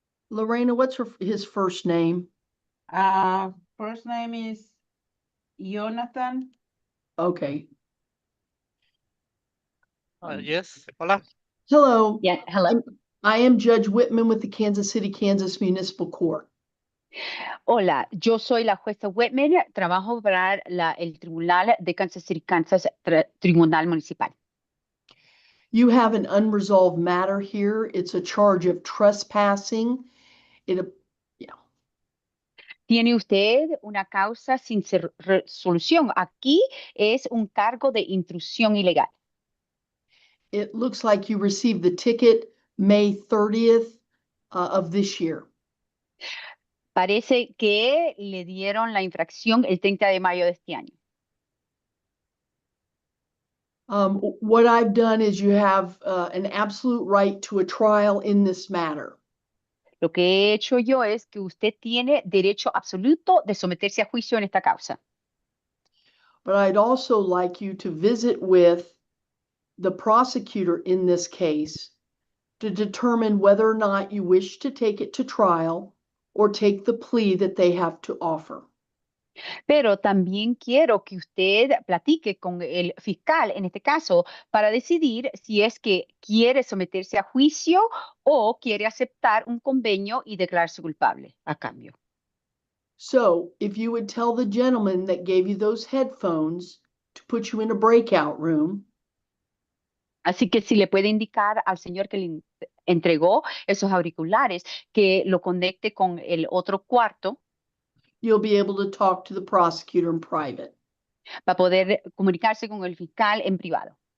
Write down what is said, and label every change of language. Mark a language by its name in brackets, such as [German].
[English] Lorena, what's his first name? First name is Jonathan. Okay. Yes, hola. Hello. Yeah, hello. I am Judge Whitman with the Kansas City, Kansas Municipal Court. [Spanish] Hola, yo soy la jueza Whitman, trabajo para el Tribunal de Kansas City, Kansas, Tribunal Municipal. [English] You have an unresolved matter here. It's a charge of trespassing. [Spanish] Tiene usted una causa sin resolución. Aquí es un cargo de intrusión ilegal. [English] It looks like you received the ticket May 30th of this year. [Spanish] Parece que le dieron la infracción el 30 de mayo de este año. [English] What I've done is you have an absolute right to a trial in this matter. [Spanish] Lo que he hecho yo es que usted tiene derecho absoluto de someterse a juicio en esta causa. [English] But I'd also like you to visit with the prosecutor in this case to determine whether or not you wish to take it to trial or take the plea that they have to offer. [Spanish] Pero también quiero que usted platique con el fiscal, en este caso, para decidir si es que quiere someterse a juicio o quiere aceptar un convenio y declararse culpable a cambio. [English] So if you would tell the gentleman that gave you those headphones to put you in a breakout room. [Spanish] Así que si le puede indicar al señor que le entregó esos auriculares que lo conecte con el otro cuarto, [English] you'll be able to talk to the prosecutor in private. [Spanish] para poder comunicarse con el fiscal en privado.